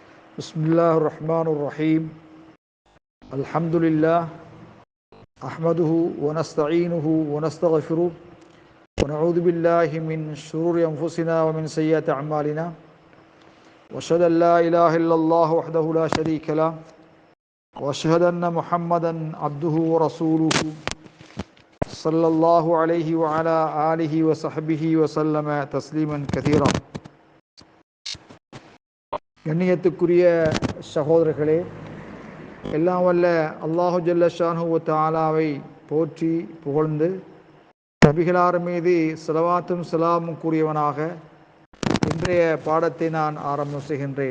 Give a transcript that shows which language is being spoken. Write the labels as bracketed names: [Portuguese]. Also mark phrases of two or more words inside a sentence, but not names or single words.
[Arabic] بسم الله الرحمن الرحيم الحمد لله أحمده ونستعينه ونستغفره ونعوذ بالله من شرور أنفسنا ومن سيئات أعمالنا وأشهد أن لا إله إلا الله وحده لا شريك له وأشهد أن محمدا عبده ورسوله صلى الله عليه وعلى آله وصحبه وسلم تسليما كثيرا. [Tamil] கண்ணியத்துக்குரிய சகோதரர்களே, எல்லாம் வல்ல [Arabic] الله جل شأنه [Tamil] வ தஆலாவை போற்றி புகழ்ந்து நபிகளார் மீது ஸலவாத்தும் ஸலாமும் கூறியவனாக இன்றைய பாடத்தை நான் ஆரம்பம் செய்கின்றேன்.